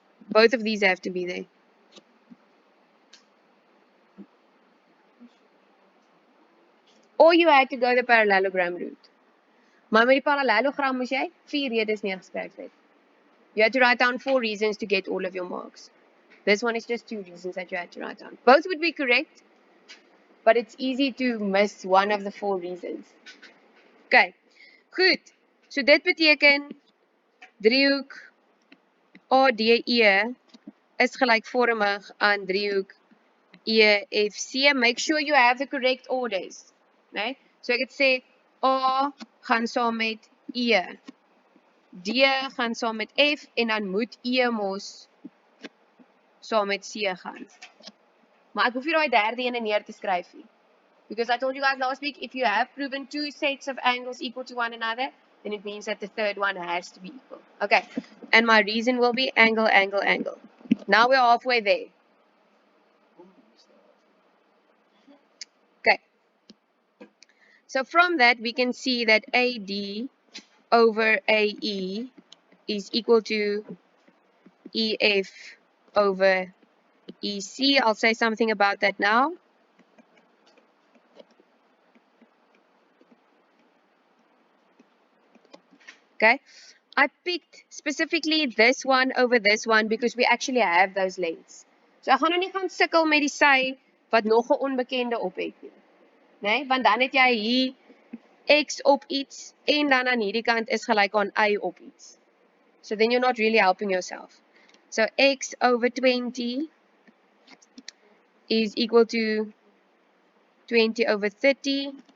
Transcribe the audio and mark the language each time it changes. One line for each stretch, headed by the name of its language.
English: Both of these have to be there. Or you had to go the parallelogram route.
Afrikaans: Maar met die parallelogram moes jy 4 redes neergeskryf het.
English: You had to write down 4 reasons to get all of your marks. This one is just 2 reasons that you had to write down. Both would be correct, but it's easy to miss one of the 4 reasons.
Afrikaans: Okay, goed. So dit beteken driehoek ADE is gelykvormig aan driehoek EFC.
English: Make sure you have the correct orders.
Afrikaans: Nee? So ek het sê A gaan saam met E. D gaan saam met F en dan moet E mos saam met C gaan. Maar ek hoef nie daai derde een neer te skryf nie.
English: Because I told you guys last week, if you have proven 2 sets of angles equal to one another, then it means that the third one has to be equal. Okay, and my reason will be angle, angle, angle. Now we're halfway there. Okay. So from that, we can see that AD over AE is equal to EF over EC. I'll say something about that now. Okay, I picked specifically this one over this one because we actually have those lengths.
Afrikaans: So ek gaan nou nie gaan sukkel met die sy wat nog 'n onbekende op het nie. Nee, want dan het jy hier x op iets en dan aan hierdie kant is gelyk aan y op iets.
English: So then you're not really helping yourself. So x over 20 is equal to 20/30.